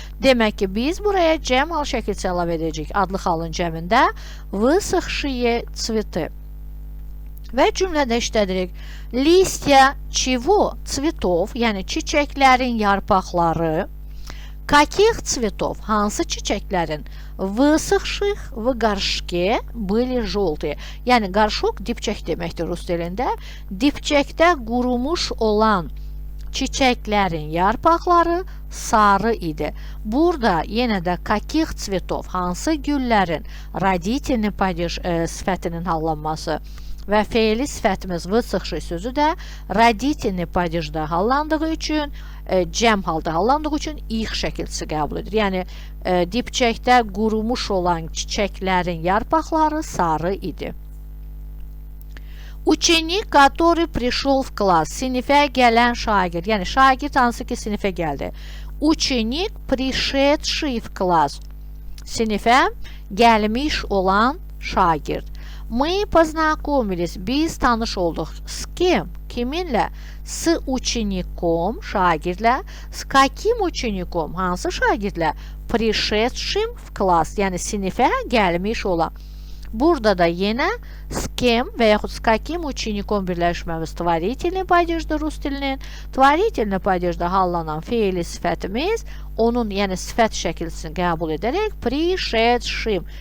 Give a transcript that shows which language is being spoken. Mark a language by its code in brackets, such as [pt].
[az] Demək ki, biz buraya cəm hal şəkilçisi əlavə edəcəyik adlı halın cəmində [ru] высохшие цветы. [az] Və cümlədə işlədirik. Listya чего? Цветов, yəni çiçəklərin yarpaqları. [ru] Каких цветов? [az] Hansı çiçəklərin? [ru] Высохших в горшке были желтые. [az] Yəni qarşok dipçək deməkdir rus dilində. Dipçəkdə qurumuş olan çiçəklərin yarpaqları sarı idi. Burada yenə də [ru] каких цветов? [az] Hansı güllərin? Родительный падеж sifətinin hallanması. Və fe'li sifətimiz высохший sözü də родительный падежdə hallandığı üçün, cəm halda hallandığı üçün ix şəkilçisi qəbul edir. Yəni dipçəkdə qurumuş olan çiçəklərin yarpaqları sarı idi. [ru] Ученик, который пришел в класс. [az] Sinifə gələn şagird. Yəni şagird hansı ki sinifə gəldi. [ru] Ученик, пришедший в класс. [az] Sinifə gəlmiş olan şagird. [ru] Мы познакомились. [az] Biz tanış olduq. [ru] С кем? [az] Kiminlə? [ru] С учеником, şagirdlə. С каким учеником? [az] Hansı şagirdlə? [ru] Пришедшим в класс. [az] Yəni sinifə gəlmiş olan. Burada da yenə [ru] с кем [az] və yaxud [ru] с каким учеником [az] birləşməmiz tvarительный падежdir rus dilinin. Tvarительный падежdə hallanan fe'li sifətimiz onun, yəni sifət şəkilçisini qəbul edərək пришедшим.